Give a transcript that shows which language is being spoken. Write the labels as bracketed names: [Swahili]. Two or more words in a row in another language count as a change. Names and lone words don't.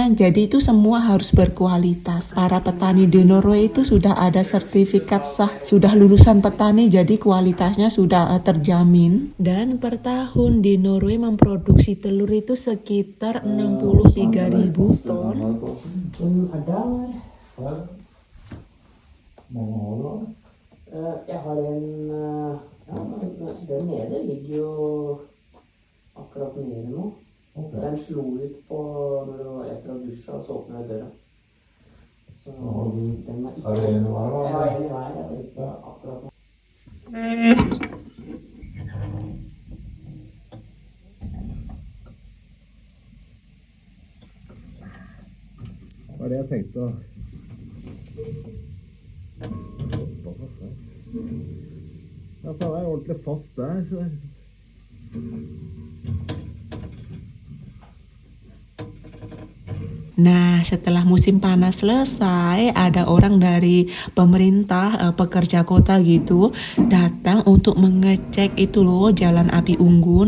[Indonesian] Jadi itu semua harus berkualitas. Para petani di Norway itu sudah ada sertifikat sah, sudah lulusan petani, jadi kualitasnya sudah terjamin. Dan per tahun di Norway memproduksi telur itu sekitar 63.000 ton. [Norwegian] Jeg har en den nede ligger jo akkurat nede nå. Den slo ut på når du var etter å dusje, og så åpnet jeg døra. Så den var ikke... Jeg har en i hver, jeg vet ikke akkurat nå. Det var det jeg tenkte. Ja, for det er ordentlig fast der. Så. [Indonesian] Nah, setelah musim panas selesai, ada orang dari pemerintah, pekerja kota gitu, datang untuk mengecek itu loh jalan api unggun.